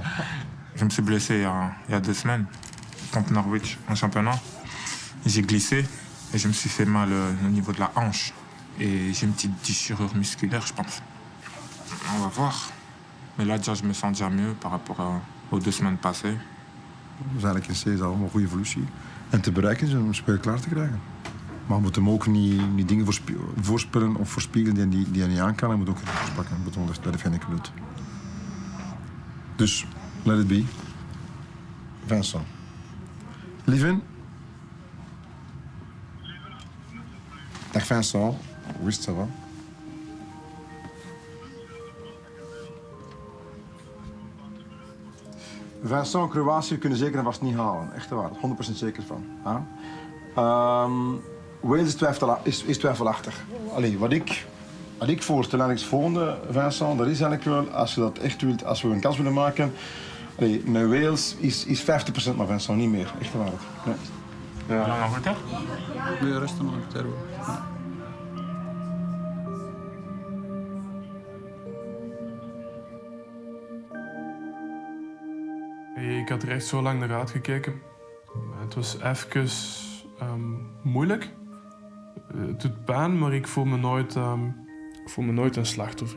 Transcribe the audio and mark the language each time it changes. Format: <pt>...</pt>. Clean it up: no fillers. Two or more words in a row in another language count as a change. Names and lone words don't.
<fr>Je me suis blessé il y a 2 semaines contre Norwich en championnat. J'ai glissé et je me suis fait mal au niveau de la hanche. Et j'ai une petite déchirure musculaire, je pense. On va voir. Mais là, déjà, je me sens déjà mieux par rapport aux 2 semaines passées.</fr> <nl>Dus eigenlijk is deze allemaal een goede evolutie. En te bereiken is om een speel klaar te krijgen. Maar we moeten hem ook niet dingen voorspellen of voorspiegelen die hij niet aan kan. Hij moet ook risico's pakken. Dat heeft hij niet. Dus,</nl> <en>let it be.</en> <nl>Vincent. Lieven. Dag Vincent. Hoe is het,</nl> <fr>ça va?</fr> <nl>Vincent, Kroatië kunnen zeker en vast niet halen. Echt waar, 100% zeker van. Wales is twijfelachtig. Allee, wat ik voorstel eigenlijk is het volgende, Vincent. Dat is eigenlijk wel, als je dat echt wilt, als we een kans willen maken. Allee, met Wales is 50%, maar Vincent, niet meer. Echt waar. Nee.</nl> <fr>Ja. En Angleterre? Oui, reste en Angleterre.</fr> <nl>Ik had er echt zo lang naar uitgekeken. Het was even moeilijk. Het doet pijn, maar ik voel me nooit Ik voel me nooit een slachtoffer.</nl>